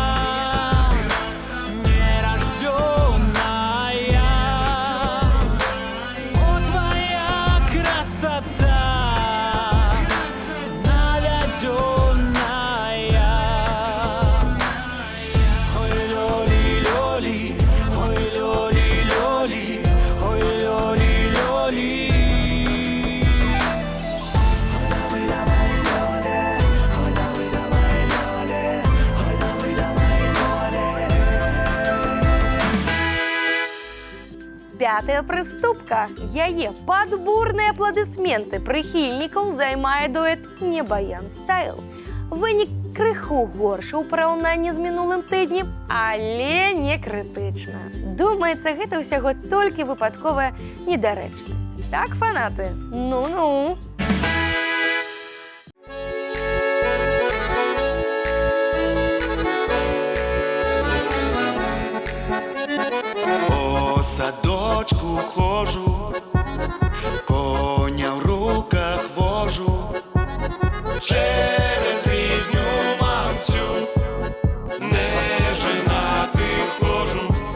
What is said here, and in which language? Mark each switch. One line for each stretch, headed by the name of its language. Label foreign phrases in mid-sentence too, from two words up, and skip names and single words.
Russian: нерожденная, о, твоя красота наведенная. Ой, лёли, лёли, ой, лёли, лёли, ой, лёли, лёли.
Belarusian: Пятая прыступка. Яе пад бурныя апладысменты прыхільнікаў займае дуэт «Небаян Стайл». Вынік крыху горшы ў параўнанні з мінулым тыднем, але не крытычна. Думаецца, гэта ўсяго толькі выпадковая недарэчнасць. Так, фанаты? Ну-ну!
Ukrainian: По садочку хожу, коня в руках вожу, через рідню мамцю не женатих хожу,